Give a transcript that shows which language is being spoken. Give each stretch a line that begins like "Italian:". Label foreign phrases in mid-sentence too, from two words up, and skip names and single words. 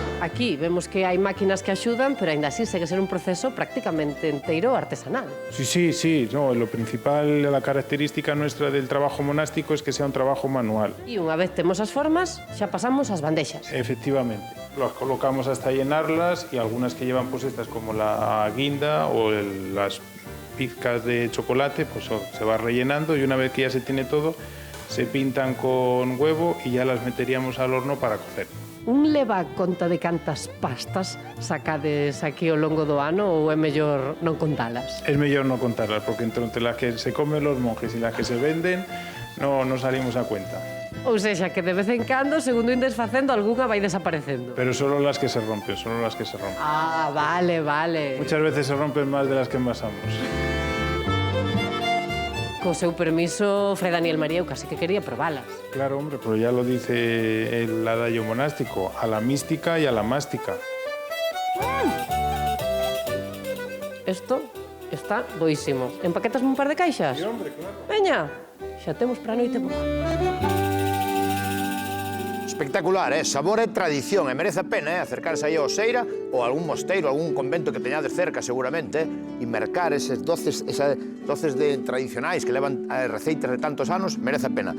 Galician: Aquí vemos que hai máquinas que axudan, pero aínda así segue ser un proceso prácticamente enteiro artesanal.
Spanish: Sí. No, lo principal, la característica nuestra del trabajo monástico es que sea un trabajo manual.
Galician: E unha vez temos as formas, xa pasamos ás bandexas.
Spanish: Efectivamente. Las colocamos hasta llenarlas y algunas que llevan pues estas como la guinda o las pizcas de chocolate, pues se va rellenando y una vez que ya se tiene todo, se pintan con huevo y ya las meteríamos al horno para cocer.
Galician: Un leva conta de cantas pastas sacades aquí ao longo do ano ou é mellor non contalas?
Spanish: Es mejor no contarlas porque entre las que se comen los monjes y las que se venden no salimos a cuenta.
Galician: Ou sexa, que de vez en cando, segundo indes facendo, algunha vai desaparecendo.
Spanish: Pero solo las que se rompen, solo las que se rompen.
Galician: Ah, vale.
Spanish: Muchas veces se rompen más de las que envasamos.
Galician: Co seu permiso, Fray Daniel María, eu casi que quería probalas.
Spanish: Claro, hombre, pero ya lo dice el adagio monástico, a la mística y a la mástica.
Galician: Isto está boísimo. Empaquetasme un par de caixas?
Spanish: Sí, hombre, claro.
Galician: Veña, xa temos para a noite boa. Espectacular, sabor e tradición, e merece a pena acercarse aí ao Seira ou a algún mosteiro, algún convento que teñades cerca seguramente, e mercar esas doces tradicionais que levan receitas de tantos anos, merece a pena.